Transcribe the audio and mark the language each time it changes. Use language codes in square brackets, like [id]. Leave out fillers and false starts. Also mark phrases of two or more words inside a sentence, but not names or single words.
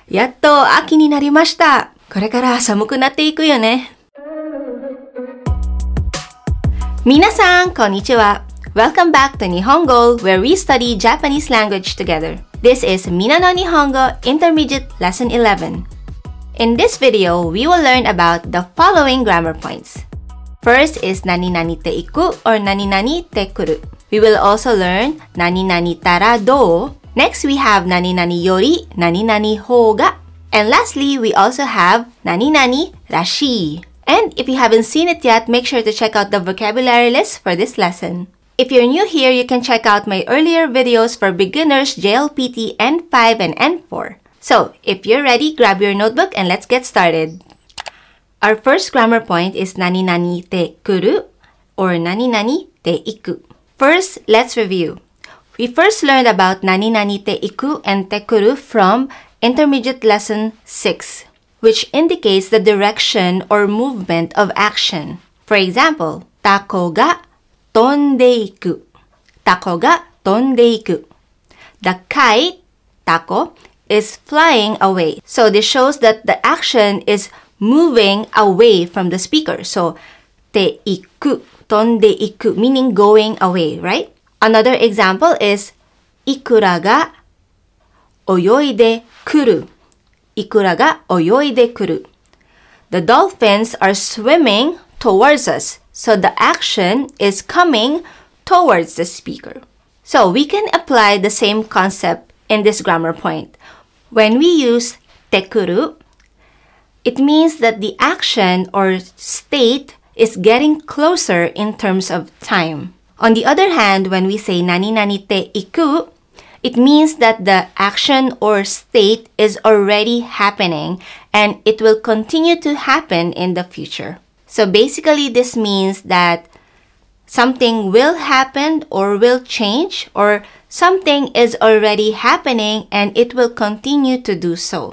[ja] やっと秋になりました。これから寒くなっていくよね。みなさん、こんにちは。 [en] Welcome back to NihonGoal, where we study Japanese language together. This is Minna No Nihongo Intermediate Lesson 11. In this video, we will learn about the following grammar points. First is [ja] なになにていく [en] or [ja] なになにてくる. [en] We will also learn [ja] なになにたらどう. [en] Next, we have [ja] なになにより、なになにほうが. [en] And lastly, we also have [ja] なになにらしい. [en] And if you haven't seen it yet, make sure to check out the vocabulary list for this lesson. If you're new here, you can check out my earlier videos for beginners JLPT N5 and N4. So, if you're ready, grab your notebook and let's get started. Our first grammar point is [ja] なになにてくる [en] or [ja] なになにていく. [en] First, let's review. We first learned about [ja] なになにていく [en] and [ja] てくる [en] from Intermediate Lesson 6, which indicates the direction or movement of action. For example, [ja] たこが飛んでいく. たこが飛んでいく. [en] The kite, tako, is flying away. So this shows that the action is moving away from the speaker. So, [ja] ていく、飛んでいく, [en] meaning going away, right? Another example is [ja] いくらが泳いでくる. いくらが泳いでくる. [en] The dolphins are swimming towards us. So the action is coming towards the speaker. So we can apply the same concept in this grammar point. When we use [ja] てくる, [en] it means that the action or state is getting closer in terms of time. On the other hand, when we say [ja] なになにていく, [en] it means that the action or state is already happening and it will continue to happen in the future. So basically, this means that something will happen or will change, or something is already happening and it will continue to do so.